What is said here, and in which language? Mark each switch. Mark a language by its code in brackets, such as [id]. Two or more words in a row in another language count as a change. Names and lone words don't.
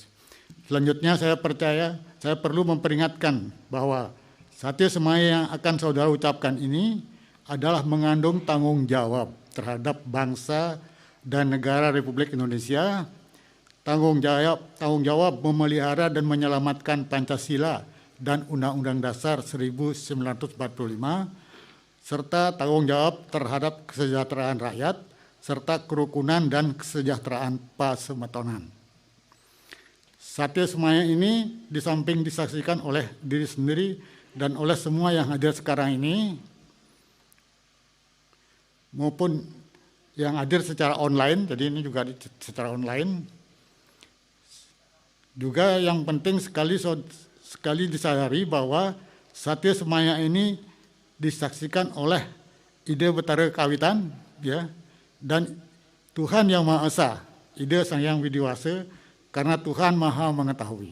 [id] Selanjutnya saya perlu memperingatkan bahwa Satya Semaya yang akan saudara ucapkan ini adalah mengandung tanggung jawab terhadap bangsa dan negara Republik Indonesia, tanggung jawab memelihara dan menyelamatkan Pancasila dan Undang-Undang Dasar 1945, serta tanggung jawab terhadap kesejahteraan rakyat, serta kerukunan dan kesejahteraan pasemetonan. Satya Semaya ini di samping disaksikan oleh diri sendiri dan oleh semua yang hadir sekarang ini, maupun yang hadir secara online, jadi ini juga secara online. Juga yang penting sekali disadari bahwa Satya Semaya ini disaksikan oleh Ide Betara Kawitan, ya, dan Tuhan Yang Maha Esa, Ide Sang Hyang Widiwasa, karena Tuhan Maha Mengetahui.